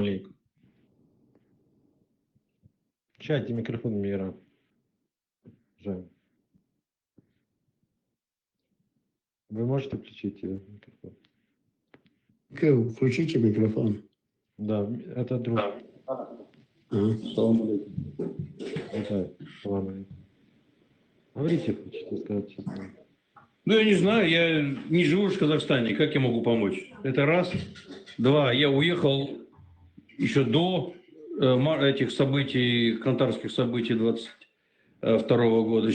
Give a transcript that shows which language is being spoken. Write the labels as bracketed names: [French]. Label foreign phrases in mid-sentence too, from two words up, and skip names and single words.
[Russian] алейкум. В чате микрофон мира. Жаль. Вы можете включить микрофон? Включите микрофон. Да, это друг. [Arabic] سلام عليكم. Это, سلام عليكم. [Russian] Говорите, хотите сказать честно. Ну, я не знаю, я не живу в Казахстане, как я могу помочь? Это раз. Два, я уехал еще до этих событий, кантарских событий 22 года.